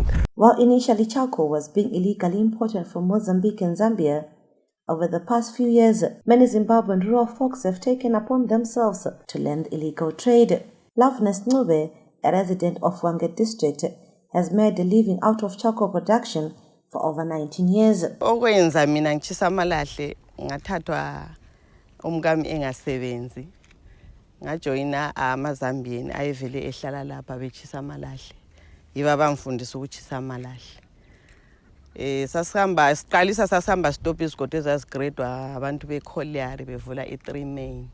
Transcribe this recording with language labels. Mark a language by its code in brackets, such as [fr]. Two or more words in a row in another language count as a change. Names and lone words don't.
[en] While initially charcoal was being illegally imported from Mozambique and Zambia, over the past few years, many Zimbabwean rural folks have taken upon themselves to learn the illegal trade. Loveness Ncube, a resident of Hwange district, has made a living out of charcoal production for over 19 years. [nd] Okwenza mina ngitshisa amalahle ngathathwa umkami engasebenzi. Ngajoyina amazambian ayevele ehlala lapha betshisa amalahle. Yiba bangifundisa ukutshisa amalahle. Sasihamba sasihamba stop izigodo ezazigredwa abantu bekholiari bevula i3 main.